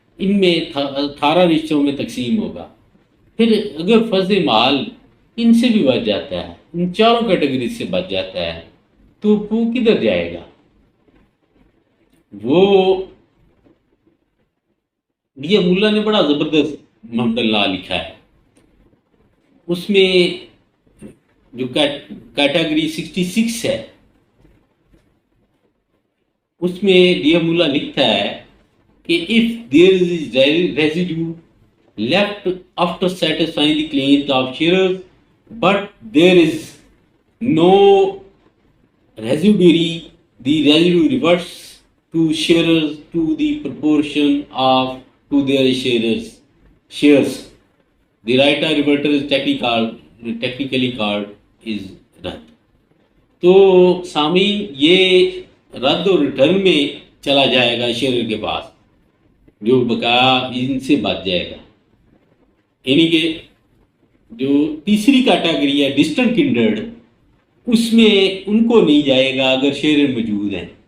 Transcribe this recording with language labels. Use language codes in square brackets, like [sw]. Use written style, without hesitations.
[ur] ان میں 18 رشتوں میں تقسیم ہوگا. پھر اگر فرض مال ان سے بھی بچ جاتا ہے، ان چاروں کیٹیگری سے بچ جاتا ہے، تو وہ کدھر جائے گا؟ وہ یہ ملا نے بڑا زبردست محمد اللہ لکھا ہے. [en] اس میں جو کیٹیگری 66 ہے اس میں ڈی ملا لکھتا ہے کہ if there is residue left after satisfying the claims of sharers but there is no residuary, the residue reverts to sharers to the proportion of to their shares. The right of reverter is technically called is رد. [ur] تو سامعین یہ رد اور return میں چلا جائے گا share کے پاس، جو بقایا ان سے بچ جائے گا. یعنی کہ جو تیسری کیٹیگری ہے ڈسٹنٹ کنڈرڈ، اس میں ان کو نہیں جائے گا اگر شیئر موجود ہیں.